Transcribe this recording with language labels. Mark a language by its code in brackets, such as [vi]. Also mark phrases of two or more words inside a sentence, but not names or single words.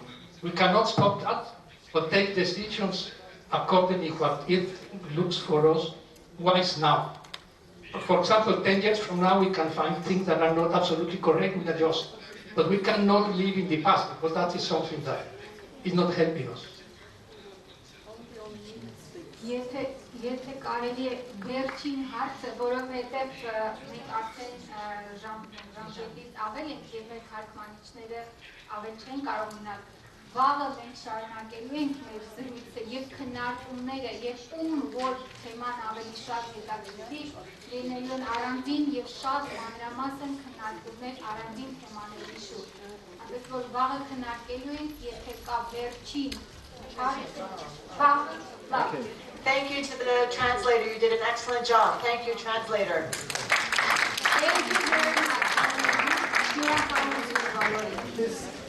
[en] We cannot stop that, but take decisions according to what it looks for us wise now. For example, 10 years from now, we can find things that are not absolutely correct, we adjust. But we cannot live in the past, because that is something that is not helping us. [hy] Եթե կարելի է վերջին հարցը, որովհետև մենք արդեն ժամկետից ավել ենք և մեր թարգմանիչները ավել չեն կարող մնալ, վաղը մենք շարունակելու ենք մեր զրույցը և քննարկումները և ում որ թեման ավելի շատ հետաքրքրի լինելու են առանձին և շատ մանրամասն քննարկումներ առանձին թեմաների շուրջ։ Այնպես որ վաղը քննարկելու ենք, եթե կա վերջին հարցը, [en] Thank you to the translator. You did an excellent job. Thank you, translator. Thank you very much.